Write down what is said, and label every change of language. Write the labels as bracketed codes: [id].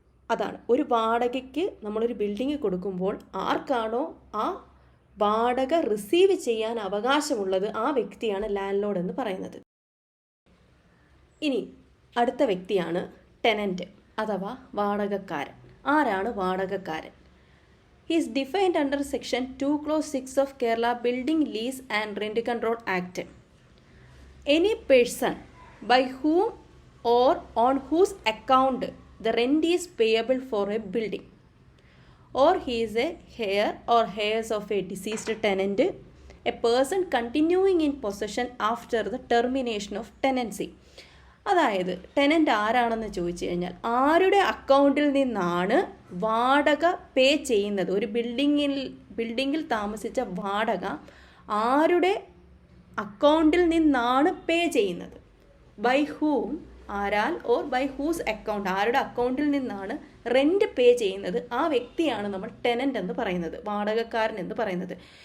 [ml] അതാണ് ഒരു വാടകയ്ക്ക് നമ്മളൊരു ബിൽഡിങ് കൊടുക്കുമ്പോൾ ആർക്കാണോ ആ വാടക റിസീവ് ചെയ്യാൻ അവകാശമുള്ളത് ആ വ്യക്തിയാണ് ലാൻഡ് ലോഡ് എന്ന് പറയുന്നത്. ഇനി അടുത്ത വ്യക്തിയാണ് ടെനൻറ്റ് അഥവാ വാടകക്കാരൻ. ആരാണ് വാടകക്കാരൻ? [en] He is defined under section 2 clause 6 of Kerala building lease and rent control act. Any person by whom or on whose account the rent is payable for a building, or he is a heir or heirs of a deceased tenant, a person continuing in possession after the termination of tenancy. [ml] അതായത് tenant ആരാണെന്ന് ചോദിച്ചു കഴിഞ്ഞാൽ ആരുടെ അക്കൗണ്ടിൽ നിന്നാണ് വാടക പേ ചെയ്യുന്നത്, ഒരു ബിൽഡിങ്ങിൽ താമസിച്ച വാടക ആരുടെ അക്കൗണ്ടിൽ നിന്നാണ് പേ ചെയ്യുന്നത്, [en] by whom [ml] ആരാൽ [en] or by whose account, [ml] ആരുടെ അക്കൗണ്ടിൽ നിന്നാണ് റെൻറ്റ് പേ ചെയ്യുന്നത് ആ വ്യക്തിയാണ് നമ്മൾ ടെനൻ്റ് എന്ന് പറയുന്നത്, വാടകക്കാരൻ എന്ന് പറയുന്നത്.